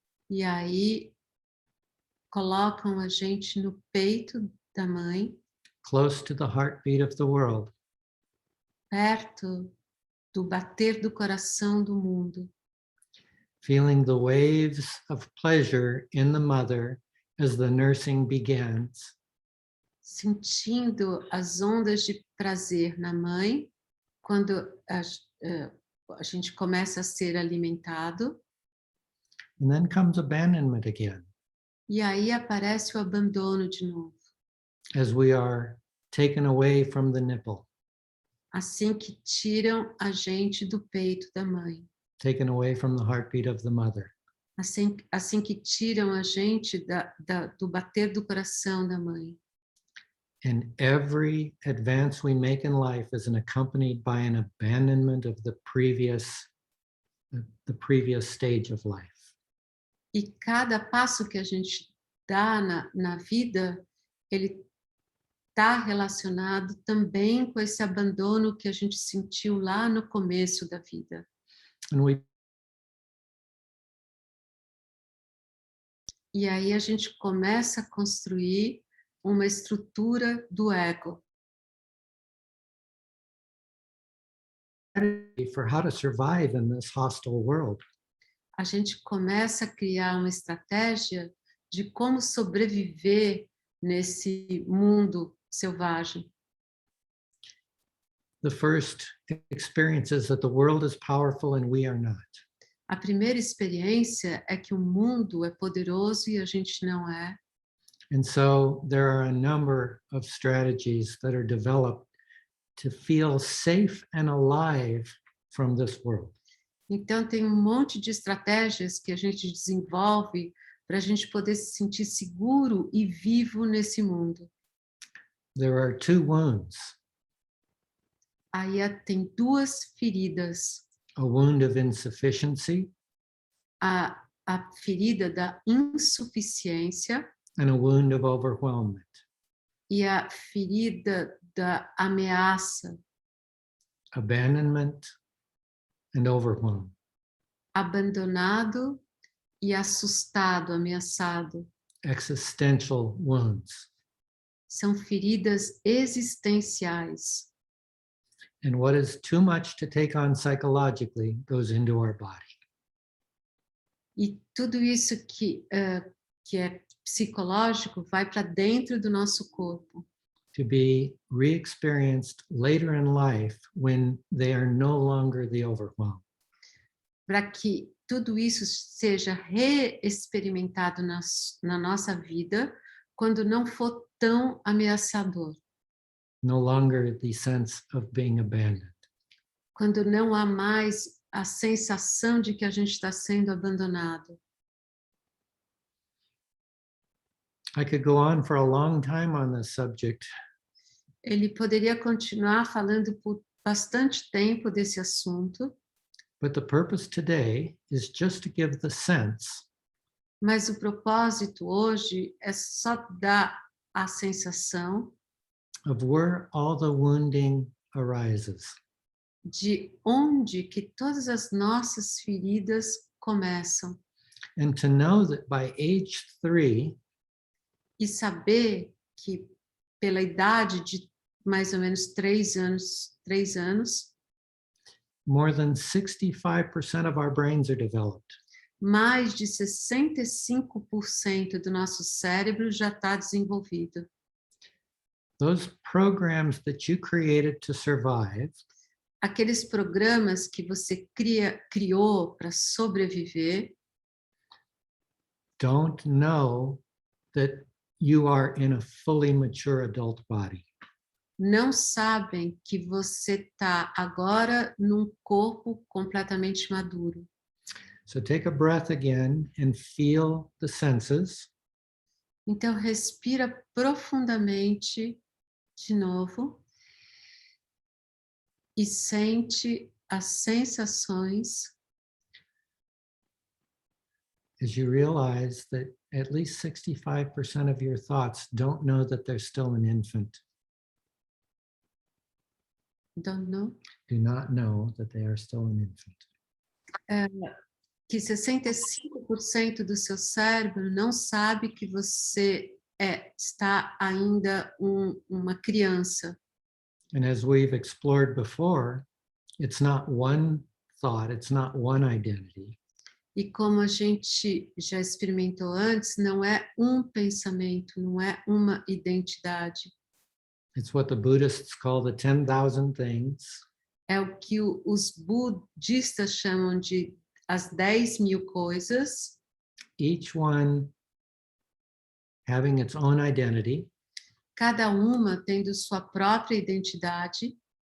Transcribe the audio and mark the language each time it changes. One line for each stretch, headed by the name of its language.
Portuguese: E aí colocam a gente no peito da mãe,
English: Close to the heartbeat of the world.
Portuguese: perto do bater do coração do mundo,
English: Feeling the waves of pleasure in the mother as the nursing begins.
Portuguese: sentindo as ondas de prazer na mãe, quando a gente começa a ser alimentado,
English: And then comes abandonment again
Portuguese: e aí aparece o abandono de novo,
English: as we are taken away from the nipple,
Portuguese: assim que tiram a gente do peito da mãe,
English: taken away from the heartbeat of the mother.
Portuguese: assim que tiram a gente do bater do coração da mãe.
English: And every advance we make in life is accompanied by an abandonment of the previous stage of life.
Portuguese: E cada passo que a gente dá na vida, ele está relacionado também com esse abandono que a gente sentiu lá no começo da vida.
English: And we
Portuguese: E aí a gente começa a construir uma estrutura do ego,
English: for how to survive in this hostile world.
Portuguese: a gente começa a criar uma estratégia de como sobreviver nesse mundo selvagem.
English: The first experience is that the world is powerful and we are not.
Portuguese: A primeira experiência é que o mundo é poderoso e a gente não é.
English: And so there are a number of strategies that are developed to feel safe and alive from this world.
Portuguese: Então, tem um monte de estratégias que a gente desenvolve para a gente poder se sentir seguro e vivo nesse mundo.
English: There are two wounds,
Portuguese: Aí tem duas feridas.
English: a wound of insufficiency
Portuguese: a ferida da insuficiência
English: and a wound of overwhelmment.
Portuguese: e a ferida da ameaça,
English: Abandonment and overwhelm.
Portuguese: abandonado e assustado, ameaçado.
English: Existential wounds.
Portuguese: São feridas existenciais.
English: And what is too much to take on psychologically goes into our body.
Portuguese: E tudo isso que é psicológico vai para dentro do nosso corpo,
English: To be re-experienced later in life when they are no longer the overwhelm.
Portuguese: para que tudo isso seja reexperimentado na nossa vida quando não for tão ameaçador,
English: No longer the sense of being abandoned.
Portuguese: quando não há mais a sensação de que a gente está sendo abandonado.
English: I could go on for a long time on this subject,
Portuguese: Ele poderia continuar falando por bastante tempo desse assunto,
English: but the purpose today is just to give the sense
Portuguese: mas o propósito hoje é só dar a sensação
English: of where all the wounding arises.
Portuguese: de onde que todas as nossas feridas começam.
English: And to know that by age 3,
Portuguese: E saber que pela idade de mais ou menos 3 anos,
English: more than 65% of our brains are developed.
Portuguese: mais de 65% do nosso cérebro já está desenvolvido.
English: Those programs that you created to survive
Portuguese: Aqueles programas que você criou para sobreviver
English: don't know that you are in a fully mature adult body.
Portuguese: não sabem que você está agora num corpo completamente maduro.
English: So take a breath again and feel the senses.
Portuguese: Então, respira profundamente de novo e sente as sensações
English: As you realize that at least 65% of your thoughts don't know that they're still an infant, don't know, do not know that they are still an infant.
Portuguese: que 65% do seu cérebro não sabe que você está ainda uma criança.
English: And as we've explored before, it's not one thought, it's not one identity.
Portuguese: E como a gente já experimentou antes, não é um pensamento, não é uma identidade.
English: It's what the Buddhists call the 10,000 things.
Portuguese: É o que os budistas chamam de as 10.000 coisas,
English: Each one having its own identity.
Portuguese: cada uma tendo sua própria identidade,